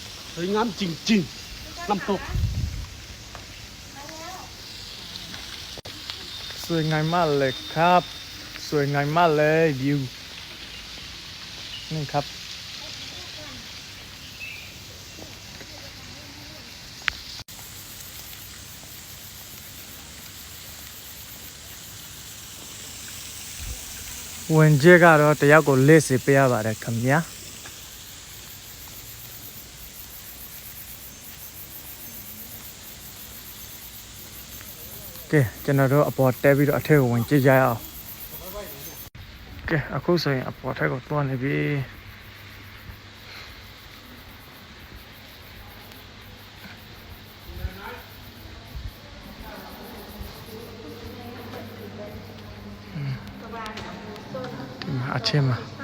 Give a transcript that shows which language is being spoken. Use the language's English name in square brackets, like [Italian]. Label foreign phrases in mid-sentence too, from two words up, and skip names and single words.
[Thai] สวยงามจริงๆน้ำตก สวยงามมากเลยครับสวยงามมากเลยวิวนี่ครับ [Burmese] ဝင်ကျကတော့တယောက်ကိုလက်စီပေးရပါတယ်ခင်ဗျာ ကဲကျွန်တော်တို့အပေါ်တက်ပြီးတော့အထက်ကိုဝင်ကြည့်ကြရအောင်ကဲအခုဆိုရင်အပေါ်ထက်ကိုတွန်းနေပြီအချင်းမှာ